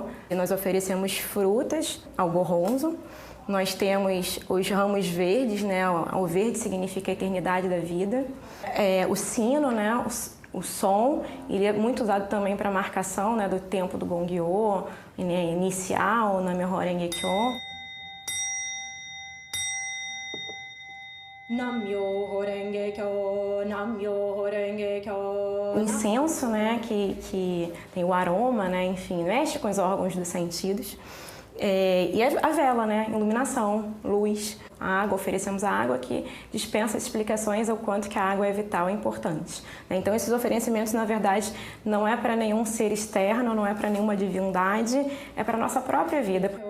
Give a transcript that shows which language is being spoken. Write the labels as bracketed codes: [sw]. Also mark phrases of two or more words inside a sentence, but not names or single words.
[pt] E nós oferecemos frutas ao Gohonzon. Nós temos os ramos verdes, né, o verde significa a eternidade da vida. O sino, né, o som, ele é muito usado também para marcação, né, do tempo do Gongyo, né, inicial, o Nam-myoho Renge Kyo. Nam-myoho Renge Kyo, Nam-myoho Renge Kyo. O incenso, né, que tem o aroma, né, enfim, mexe com os órgãos dos sentidos. E a vela, né, iluminação, luz, a água, oferecemos a água que dispensa explicações ao quanto que a água é vital e importante. Então esses oferecimentos, na verdade, não é para nenhum ser externo, não é para nenhuma divindade, é para a nossa própria vida.